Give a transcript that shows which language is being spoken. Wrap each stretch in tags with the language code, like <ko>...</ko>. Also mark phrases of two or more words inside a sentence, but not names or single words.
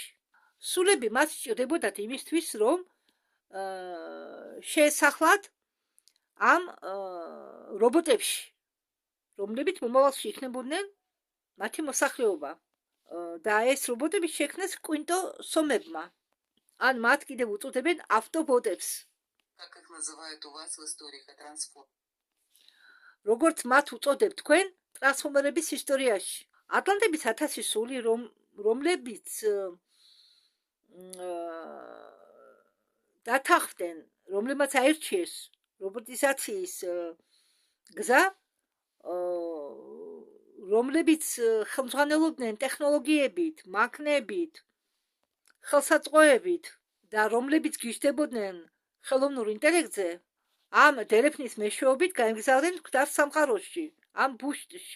<ka>სულები მათ სჭირდებოდათ იმისთვის, რომ შეესახლათ ამ რობოტებში, რომლებიც მომავალში იქნებოდნენ მათი მოსახლეობა. და ეს რობოტები შექმნეს კვინტოსომებმა, ან მათ კიდევ უწოდებენ ავტობოტებს.</ka> <ru>Как их называют у вас в истории трансформ?</ru> <ka>როგორც მათ უწოდებთ თქვენ ტრანსფორმერების ისტორიაში. ატლანტების 1000 სული, რომლებიც დათანხმდნენ, რომლებმაც აირჩიეს რობოტიზაციის გზა, რომლებიც ხელმძღვანელობდნენ ტექნოლოგიებით, მანქანებით, ხელსაწყოებით და რომლებიც გიჟდებოდნენ ხელოვნურ ინტელექტზე, ამ დელეფნის მეშვეობით გაემგზავრნენ კვდარ სამყაროში, ამ ბუშტში.</ka>